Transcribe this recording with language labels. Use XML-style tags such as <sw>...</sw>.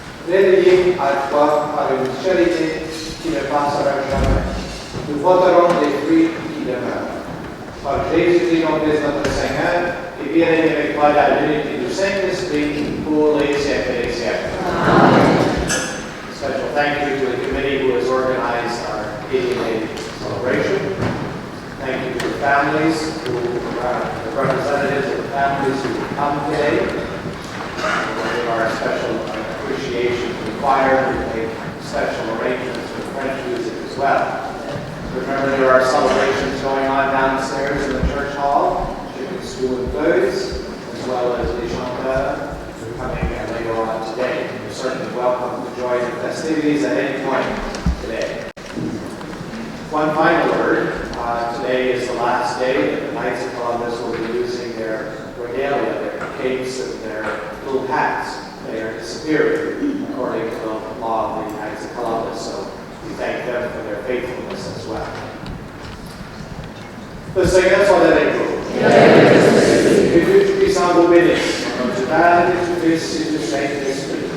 <fr>réveillés à toi par une charité qui ne passera jamais. Nous voterons les fruits qui demeurent. Par Jésus-Christ, notre Seigneur, et bien avec toi la l'unité du Saint-Esprit pour les siècles des siècles. Amen.</fr> <en>Special thank you to the committee who has organized our Acadian Day celebration. Thank you to the families who are the representatives of the families who come today. We give our special appreciation to the choir who make special arrangements for French music as well. Remember, there are celebrations going on downstairs in the church hall, chicken stew and foods, as well as the chanteurs who are coming later on today. You're certainly welcome to join the festivities at any point today. One final word. Today is the last day that the Knights of Columbus will be using their regalia, their capes and their little hats. They are disappearing according to the law of the Knights of Columbus. So we thank them for their faithfulness as well.</en> <fr>Le Seigneur soit avec vous. Que Dieu Tout-Puissant vous bénisse. Au nom du Père, du Fils et du Saint-Esprit.</fr>